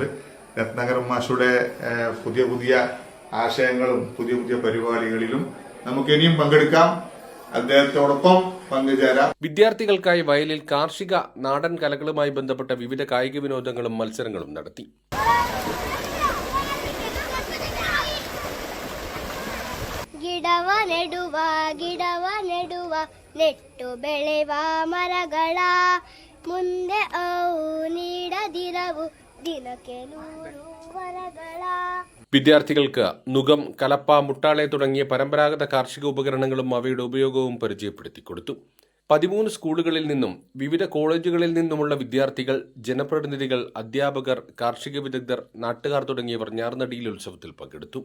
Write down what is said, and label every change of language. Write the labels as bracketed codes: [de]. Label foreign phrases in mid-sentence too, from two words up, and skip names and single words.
[ml] രത്നാകര മാഷുടെ പുതിയ പുതിയ ആശയങ്ങളും പുതിയ പുതിയ പരിപാടികളിലും നമുക്ക് ഇനിയും പങ്കെടുക്കാം, അദ്ദേഹത്തോടൊപ്പം പങ്കുചേരാം. വിദ്യാർത്ഥികൾക്കായി വയലിൽ കാർഷിക നാടൻ കലകളുമായി ബന്ധപ്പെട്ട വിവിധ കായിക വിനോദങ്ങളും മത്സരങ്ങളും നടത്തി. [kn] ಗಿಡವ ನೆಡುವ ನೆಟ್ಟು ಬೆಳೆವ ಮರಗಳ ಮುಂದೆ ಅವು ನೀಡದಿರವು ದಿನಕ್ಕೆ 100 ವರಗಳ. [ml] വിദ്യാർത്ഥികൾക്ക് നുകം, കലപ്പ, മുട്ടാളെ തുടങ്ങിയ പരമ്പരാഗത കാർഷിക ഉപകരണങ്ങളും അവയുടെ ഉപയോഗവും പരിചയപ്പെടുത്തി കൊടുത്തു. 13 സ്കൂളുകളിൽ നിന്നും വിവിധ കോളേജുകളിൽ നിന്നുമുള്ള വിദ്യാർത്ഥികൾ, ജനപ്രതിനിധികൾ, അധ്യാപകർ, കാർഷിക വിദഗ്ധർ, നാട്ടുകാർ തുടങ്ങിയവർ ഞാറുനടിയിൽ ഉത്സവത്തിൽ പങ്കെടുത്തു.